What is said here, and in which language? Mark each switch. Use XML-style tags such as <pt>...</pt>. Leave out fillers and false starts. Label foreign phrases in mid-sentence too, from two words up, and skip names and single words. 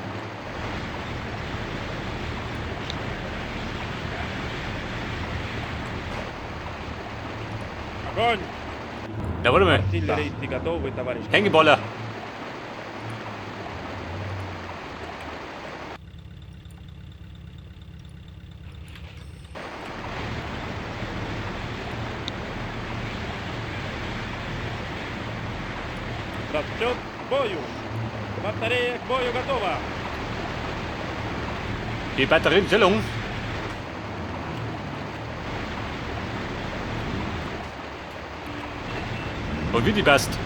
<ru>Огонь!</ru> <de>Ja, warte mal.</de> <ru>Артиллеристы готовы, товарищ.</ru> <de>Hängeballer.</de> <ru>Расчет к бою. Батарея к бою готова.</ru> <de>Die Batterienstellung. Und wie die passt.</de>